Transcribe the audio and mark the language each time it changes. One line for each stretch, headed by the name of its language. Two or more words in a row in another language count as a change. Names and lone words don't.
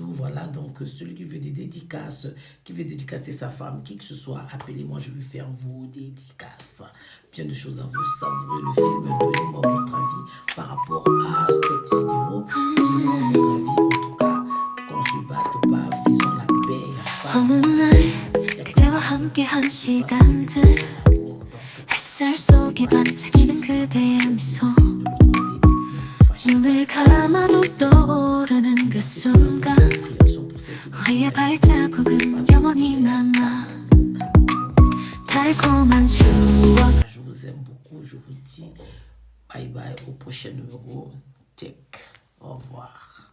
French: Voilà, donc celui qui veut des dédicaces, qui veut dédicacer sa femme, qui que ce soit, appelez-moi, je vais faire vos dédicaces. Bien de choses à vous savourer le film. Donnez-moi votre avis par rapport à cette vidéo. Donnez-moi votre avis, en tout cas, qu'on se batte pas, faisons la paix.
Korean: 그대와 함께한 시간들 햇살 속에 반짝이는 그대의 미소 눈을 감아도 떠오르는 그 순간 우리의 발자국은 영원히 남아 달콤한 추억
French: Je vous aime beaucoup, je vous dis bye bye au prochain numéro. Check. Au revoir.